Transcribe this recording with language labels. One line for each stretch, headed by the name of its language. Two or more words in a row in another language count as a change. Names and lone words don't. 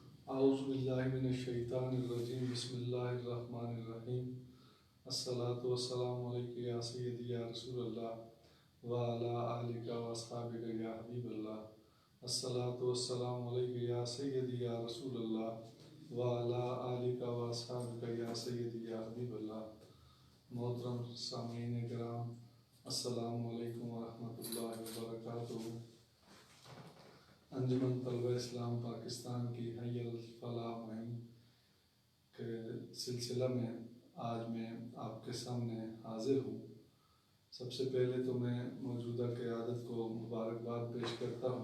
Arabic: أعوذ بالله من الشيطان الرجيم بسم الله الرحمن الرحيم الصلاة والسلام عليك يا سيدي يا رسول الله وعلى آلك وأصحابك يا حبيب الله الصلاة والسلام عليك يا سيدي يا رسول الله وعلى آلك وأصحابك يا سيدي يا حبيب الله.
Urdu: محترم سامعین کرام,
Arabic: السلام عليكم ورحمة الله وبركاته.
Urdu: انجمن طلبہ اسلام پاکستان کی حی الفلاح مہم کے سلسلہ میں آج میں آپ کے سامنے حاضر ہوں. سب سے پہلے تو میں موجودہ قیادت کو مبارکباد پیش کرتا ہوں.